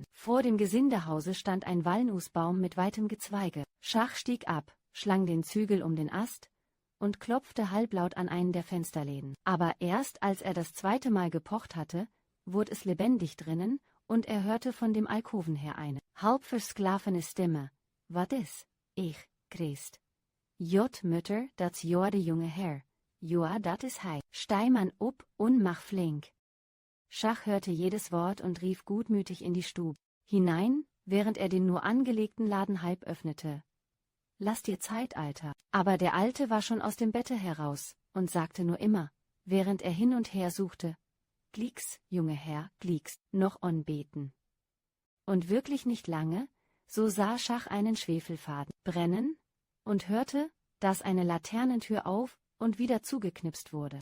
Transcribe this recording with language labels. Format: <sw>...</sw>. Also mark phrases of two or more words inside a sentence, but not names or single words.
<de>Vor dem Gesindehause stand ein Walnußbaum mit weitem Gezweige. Schach stieg ab, schlang den Zügel um den Ast und klopfte halblaut an einen der Fensterläden. Aber erst als er das zweite Mal gepocht hatte, wurde es lebendig drinnen, und er hörte von dem Alkoven her eine halb versklavene Stimme.</de> <nds>»Wat is, ich, Christ? Jot Mütter, dat joa de junge Herr. Joa, dat is hij. Stei man up und mach flink.«</nds> <de>Schach hörte jedes Wort und rief gutmütig in die Stube hinein, während er den nur angelegten Laden halb öffnete. »Lass dir Zeit, Alter.« Aber der Alte war schon aus dem Bette heraus und sagte nur immer, während er hin und her suchte: »</de> <nds>Glieks, junge Herr, glieks, noch onbeten.«</nds> <de>Und wirklich nicht lange, so sah Schach einen Schwefelfaden brennen und hörte, dass eine Laternentür auf und wieder zugeknipst wurde.</de>